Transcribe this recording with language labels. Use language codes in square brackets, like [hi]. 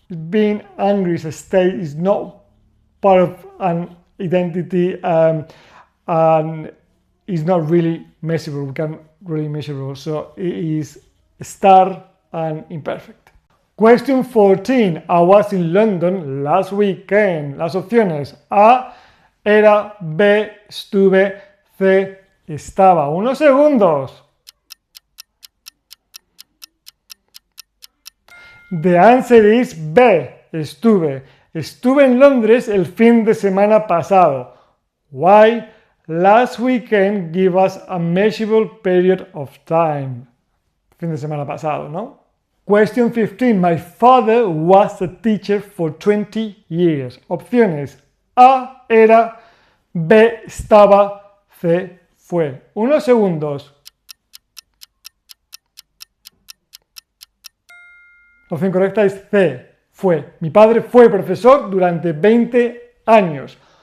[en] Being angry is a state, is not part of an identity, and is not really measurable. We can't really measurable. So it is star and imperfect. Question 14. I was in London last weekend. [es] Las opciones: A, era, B, estuve, C, estaba. Unos segundos. [en] The answer is B, estuve. [es] Estuve en Londres el fin de semana pasado. [en] Why? Last weekend give us a measurable period of time. [es] Fin de semana pasado, ¿no? [en] Question 15. My father was a teacher for 20 years. [es] Opciones: A, era, B, estaba, C, fue. Unos segundos. La opción correcta es C, fue. Mi padre fue profesor durante 20 años.